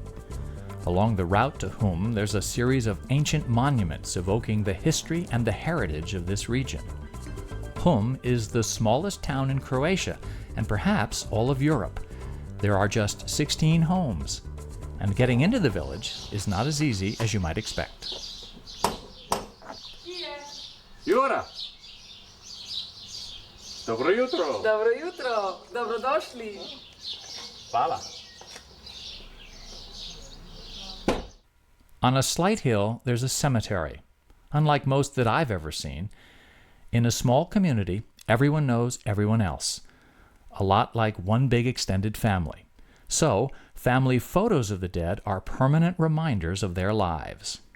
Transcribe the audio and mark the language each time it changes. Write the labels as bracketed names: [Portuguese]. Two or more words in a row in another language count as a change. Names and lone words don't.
[English] Along the route to Hum, there's a series of ancient monuments evoking the history and the heritage of this region. Hum is the smallest town in Croatia, and perhaps all of Europe. There are just 16 homes, and getting into the village is not as easy as you might expect. [Croatian] Jura! Dobro jutro! Dobro jutro! Dobrodošli! Hvala! [English] On a slight hill, there's a cemetery, unlike most that I've ever seen. In a small community, everyone knows everyone else. A lot like one big extended family. So, family photos of the dead are permanent reminders of their lives.